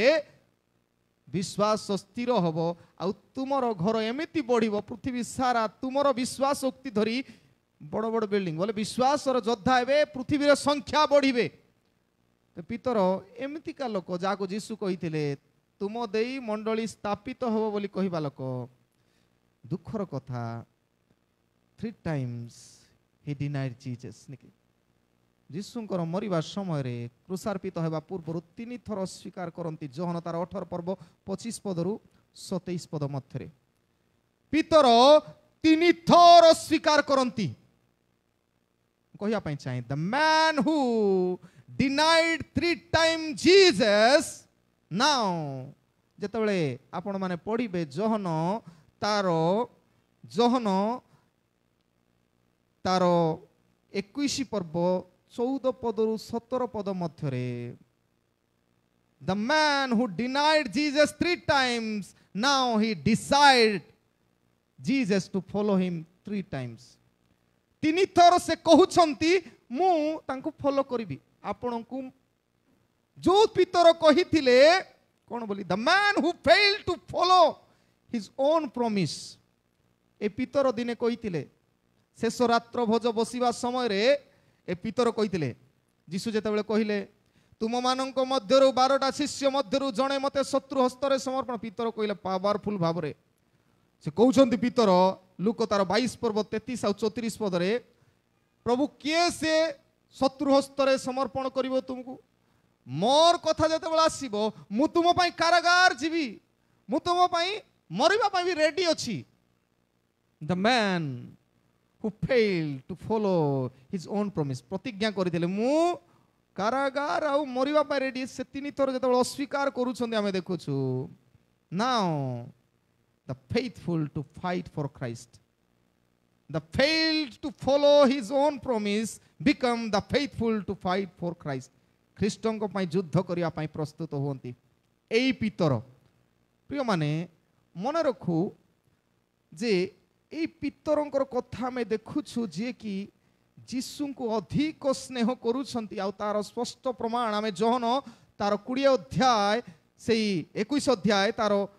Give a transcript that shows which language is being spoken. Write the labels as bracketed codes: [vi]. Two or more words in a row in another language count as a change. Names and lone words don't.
[or] ବିଶ୍ୱାସ ସ୍ଥିର ହେବ ଆଉ ତୁମର ଘର ଏମିତି ବଢ଼ିବ ପୃଥିବୀ ସାରା ତୁମର ବିଶ୍ୱାସ ଉକ୍ତି ଧରି ବଡ଼ ବଡ଼ ବିଲ୍ଡିଂ ବୋଲେ ବିଶ୍ୱାସର ଯୋଦ୍ଧା ହେବେ ପୃଥିବୀର ସଂଖ୍ୟା ବଢ଼ିବେ ପିତର ଏମିତିକା ଲୋକ ଯାହାକୁ ଯୀଶୁ କହିଥିଲେ ତୁମ ଦେଇ ମଣ୍ଡଳୀ ସ୍ଥାପିତ ହେବ ବୋଲି କହିବା ଲୋକ ଦୁଃଖର କଥା [en] 3 times he denied Jesus [or] ନିକି ଯୀଶୁଙ୍କର ମରିବା ସମୟରେ କ୍ରୁଶାର୍ପିତ ହେବା ପୂର୍ବରୁ 3 ଥର ସ୍ୱୀକାର କରନ୍ତି ଯୋହନ ତାର 18 ପର୍ବ 25 ପଦରୁ 27 ପଦ ମଧ୍ୟରେ ପିତର 3 ଥର ସ୍ୱୀକାର କରନ୍ତି କହିବା ପାଇଁ ଚାହେଁ [en] the man who denied 3 times Jesus now [or] ଯେତେବେଳେ ଆପଣ ମାନେ ପଢ଼ିବେ ଯୋହନ ତାର 21 ପର୍ବ 14 ପଦରୁ 17 ପଦ ମଧ୍ୟରେ [en] the man who denied Jesus 3 times now he decided Jesus to follow him 3 times [or] 3 ଥର ସେ କହୁଛନ୍ତି ମୁଁ ତାଙ୍କୁ ଫଲୋ କରିବି ଆପଣଙ୍କୁ ଯୋଉ ପିତର କହିଥିଲେ କ'ଣ ବୋଲି [en] the man who failed to follow his own promise [or] ଏ ପିତର ଦିନେ କହିଥିଲେ ଶେଷ ରାତ୍ର ଭୋଜ ବସିବା ସମୟରେ ଏ ପିତର କହିଥିଲେ ଯୀଶୁ ଯେତେବେଳେ କହିଲେ ତୁମମାନଙ୍କ ମଧ୍ୟରୁ 12ଟା ଶିଷ୍ୟ ମଧ୍ୟରୁ ଜଣେ ମୋତେ ଶତ୍ରୁ ହସ୍ତରେ ସମର୍ପଣ ପିତର କହିଲେ ପାୱାରଫୁଲ ଭାବରେ ସେ କହୁଛନ୍ତି ପିତର ଲୁକ ତାର 22 ପର୍ବ 33 ଆଉ 34 ପଦରେ ପ୍ରଭୁ କିଏ ସେ ଶତ୍ରୁ ହସ୍ତରେ ସମର୍ପଣ କରିବ ତୁମକୁ ମୋର କଥା ଯେତେବେଳେ ଆସିବ ମୁଁ ତୁମ ପାଇଁ କାରାଗାର ଯିବି ମୁଁ ତୁମ ପାଇଁ ମରିବା ପାଇଁ ବି ରେଡି ଅଛି [en] the man who failed to follow his own promise [or] ପ୍ରତିଜ୍ଞା କରିଥିଲେ ମୁଁ କାରାଗାର ଆଉ ମରିବା ପାଇଁ ରେଡି ସେ 3 ଥର ଯେତେବେଳେ ଅସ୍ୱୀକାର କରୁଛନ୍ତି ଆମେ ଦେଖୁଛୁ [en] now the faithful to fight for Christ the failed to follow his own promise become the faithful to fight for Christ [or] ଖ୍ରୀଷ୍ଟଙ୍କ ପାଇଁ ଯୁଦ୍ଧ କରିବା ପାଇଁ ପ୍ରସ୍ତୁତ ହୁଅନ୍ତି ଏଇ ପିତର ପ୍ରିୟମାନେ ମନେ ରଖୁ ଯେ এই ପିତରଙ୍କର କଥା ଆମେ ଦେଖୁଛୁ ଯିଏ କି ଯୀଶୁଙ୍କୁ ଅଧିକ ସ୍ନେହ କରୁଛନ୍ତି ଆଉ ତାର ସ୍ପଷ୍ଟ ପ୍ରମାଣ ଆମେ ଯୋହନ ତାର 20 ଅଧ୍ୟାୟ ସେଇ 21 ଅଧ୍ୟାୟ ତାର